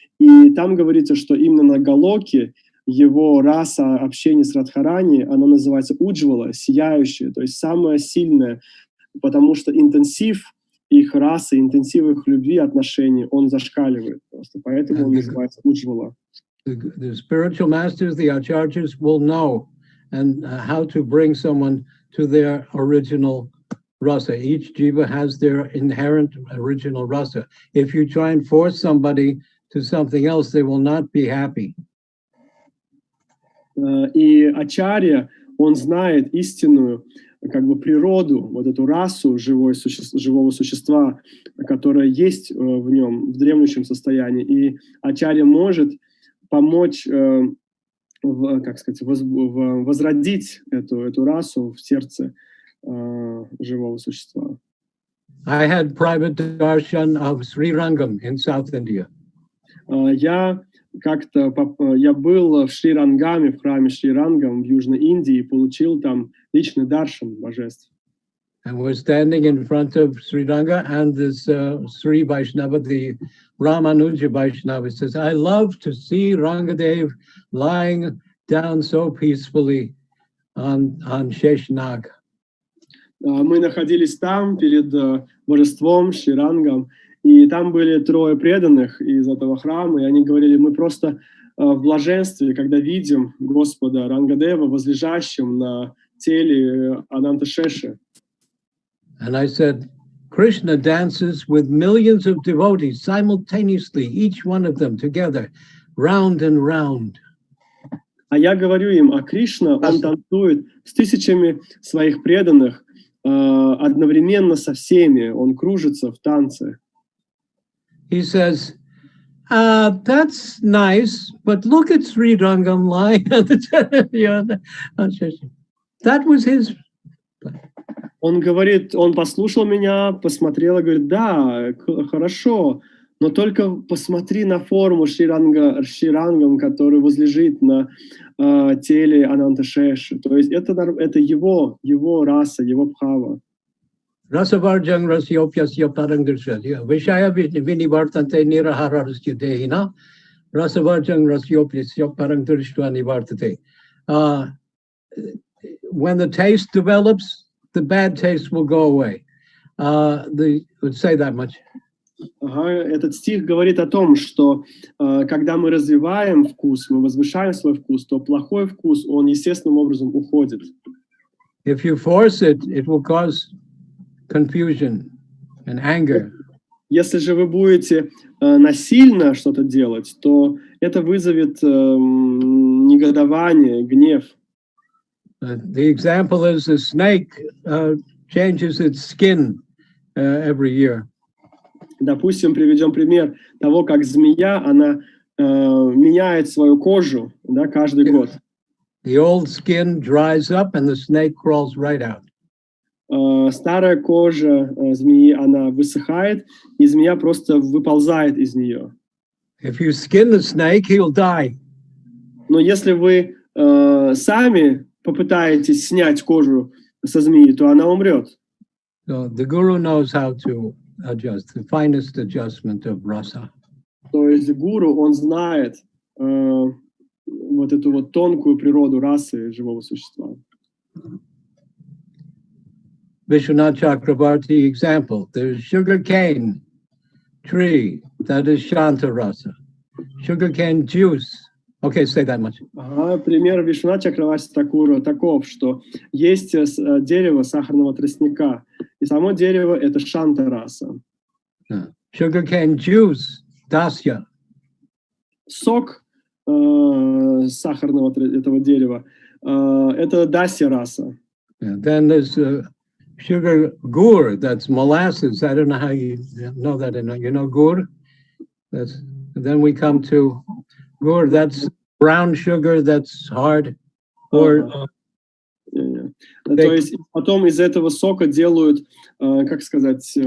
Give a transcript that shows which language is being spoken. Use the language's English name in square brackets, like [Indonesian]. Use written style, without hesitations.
[Russian] И там говорится, что именно на Галоке его раса общения с Радхарани, она называется уджвала, сияющая, то есть самая сильная, потому что интенсив их расы, интенсив их любви, отношений, он зашкаливает просто. Поэтому он называется уджвала. [English] The spiritual masters, the acharyas will know and how to bring someone to their original rasa. Each jiva has their inherent original rasa. If you try and force somebody to something else, they will not be happy. [Russian] И ачарья, он знает истинную как бы природу, вот эту расу живого существа, которая есть в нем, в дремлющем состоянии. И ачарья может помочь, как сказать, возродить эту расу в сердце живого существа. [English] I had private darshan of Sri Rangam in South India. [Russian] Я был в Шри-Рангаме, в храме Шри-Рангам в Южной Индии, и получил там личный даршан божеств. [English] And we're standing in front of Sri Ranga, and this Sri Vaishnava, the Ramanuja Vaishnava, says, I love to see Rangadev lying down so peacefully on Sheshnag. [Russian] Мы находились там перед божеством Шри-Рангам, и там были трое преданных из этого храма, и они говорили, мы просто в блаженстве, когда видим Господа Рангадева возлежащим на теле Ананта-Шеши. [English] And I said, Krishna dances with millions of devotees simultaneously, each one of them together, round and round. [Russian] А я говорю им, а Кришна, он танцует с тысячами своих преданных одновременно со всеми, он кружится в танце. [English] He says, that's nice, but look at Sri Rangam lying at the That was his. [Russian] Он говорит, он послушал меня, посмотрел и говорит, да, хорошо, но только посмотри на форму Шри-Рангам, который возлежит на теле Ананта-Шеши. То есть это его раса, его бхава. [Sanskrit] Rasavarjang rasyopyasya parangdarsya. Vishaya vinivartante nirahararasya dehina. Rasavarjang rasyopyasya parangdarsya nivartate. [English] When the taste develops, the bad taste will go away. Would say that much. [Russian] Этот стих говорит о том, что когда мы развиваем вкус, мы возвышаем свой вкус, то плохой вкус, он естественным образом уходит. [English] If you force it, it will cause confusion and anger. [Russian] Если же вы будете насильно что-то делать, то это вызовет негодование, гнев. [English] The example is a snake changes its skin every year. [Russian] Допустим, приведем пример того, как змея, она меняет свою кожу, да, каждый год. [English] The old skin dries up and the snake crawls right out. [Russian] Старая кожа змеи, она высыхает, и змея просто выползает из нее. [English] If you skin the snake, he'll die. [Russian] Но если вы сами попытаетесь снять кожу со змеи, то она умрет. [English] So the guru knows how to adjust, the finest adjustment of rasa. [Russian] То есть гуру, он знает вот эту вот тонкую природу расы живого существа. [English] Vishwanath Chakravarti example. There's sugarcane tree, that is Shanta rasa. Sugarcane juice. Okay, say that much. [Russian] Пример Вишванатха Чакраварти Такура таков, что есть дерево сахарного тростника, и само дерево это Шанта раса. [English] Sugarcane juice, dasya. [Russian] Сок сахарного этого дерева это дасья раса. [English] Then there's sugar gur, that's molasses. I don't know how you know that. You know gur? Then we come to gur, that's brown sugar, that's hard. Or [Russian] То есть потом из этого сока делают, как сказать,